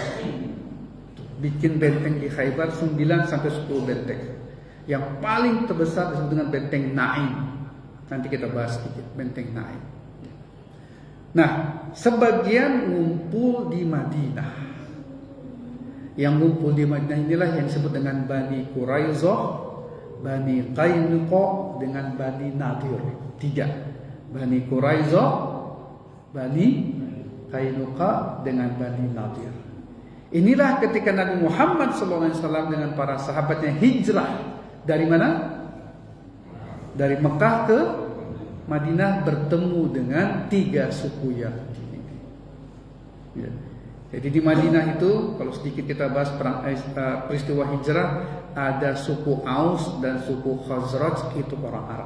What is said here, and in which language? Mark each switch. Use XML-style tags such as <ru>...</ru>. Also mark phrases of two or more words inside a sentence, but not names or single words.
<id>Bikin benteng di Khaybar 9 sampai 10 benteng. Yang paling terbesar disebut dengan benteng Naim. Nanti kita bahas sedikit benteng Naim. Nah, sebagian ngumpul di Madinah. Yang ngumpul di Madinah inilah yang disebut dengan Bani Quraizoh, Bani Qainuqa dengan Bani Nadir. 3. Bani Quraizoh, Bani Qainuqa dengan Bani Nadir. Inilah ketika Nabi Muhammad SAW dengan para sahabatnya hijrah dari mana? Dari Mekah ke Madinah, bertemu dengan 3 suku Yahudi. Ya. Jadi di Madinah itu, kalau sedikit kita bahas peristiwa hijrah, ada suku Aus dan suku Khazraj, itu orang Arab.</id>